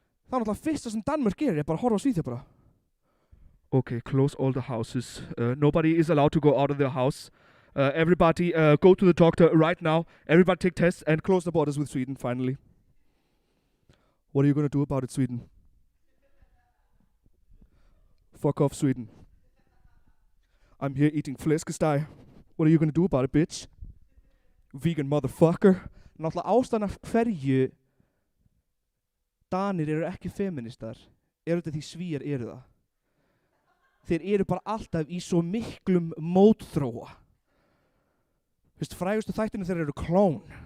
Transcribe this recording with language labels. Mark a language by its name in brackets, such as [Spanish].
[Icelandic] Það náttúrulega fyrsta sem Danmörk gerir bara horfa á Svíþjóð bara. [English] Okay, close all the houses. Nobody is allowed to go out of their house. Everybody go to the doctor right now. Everybody take tests and close the borders with Sweden finally. What are you gonna do about it, Sweden? Fuck off, Sweden. I'm here eating flæskesteg. What are you gonna do about it, bitch? Vegan motherfucker. [Icelandic] Náttúrulega ástæðan af hverju Danir eru ekki feministar þetta því Svíjar eru það. Þeir eru bara alltaf í svo miklum mótþróa. Frægustu þættinu þeir eru klón.